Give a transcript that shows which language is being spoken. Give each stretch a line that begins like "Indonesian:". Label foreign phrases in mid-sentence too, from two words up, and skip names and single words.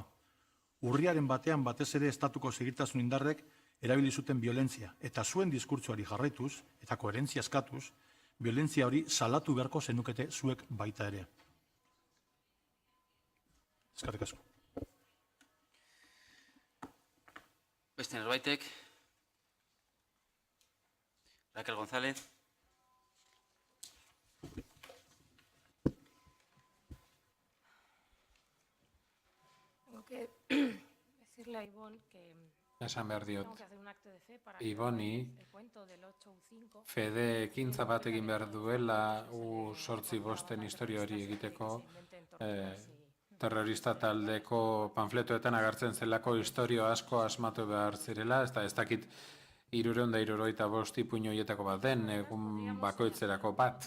Basque: Urriaren batean batez ere estatuko segurtasun indarrek erabili zuten violentzia, eta zuen diskurtsoari jarraituz, eta koherentzia eskatuz, violentzia hori salatu beharko zenukete zuek baita ere. Eskerrik asko. Beste norbaitek? Raquel González.
Spanish: Tengo que decirle a Ivonne que
Basque: Esan behar diot,
Spanish: tengo que hacer un acto de fe para que
Basque: Iboni
Spanish: el cuento del 8-5
Basque: fede ekintza bat egin behar duela U8-5 historia hori egiteko terrorista taldeko panfletoetan agertzen zelako historio asko asmatu behar zirela, ez dakit 375 ipuin horietako bat den, egun bakoitzerako bat.